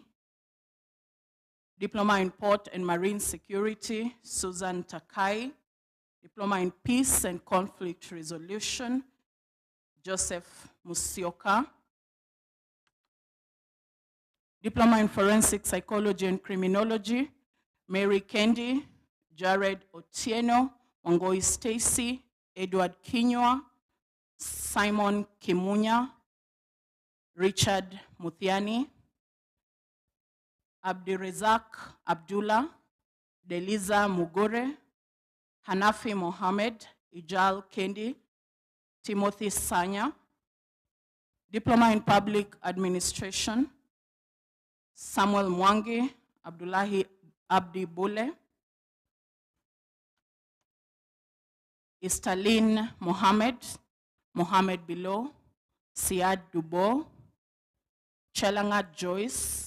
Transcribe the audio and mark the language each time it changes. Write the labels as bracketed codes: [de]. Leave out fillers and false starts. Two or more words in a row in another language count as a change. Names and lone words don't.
[en] Diploma in Port and Marine Security, Susan Takai. Diploma in Peace and Conflict Resolution, Joseph Musioka. Diploma in Forensic Psychology and Criminology, Mary Kendi, Jared Otieno, Wangoi Stacy, Edward Kinywa, Simon Kimunya, Richard Muthiani, Abdirazak Abdullah, Deliza Mugore, Hanafi Mohammed, Ijal Kendi, Timothy Sanya. Diploma in Public Administration, Samuel Mwangi, Abdullahi Abdi Bule, Istalin Mohammed, Mohammed Bilo, Siad Dubo, Chelangat Joyce.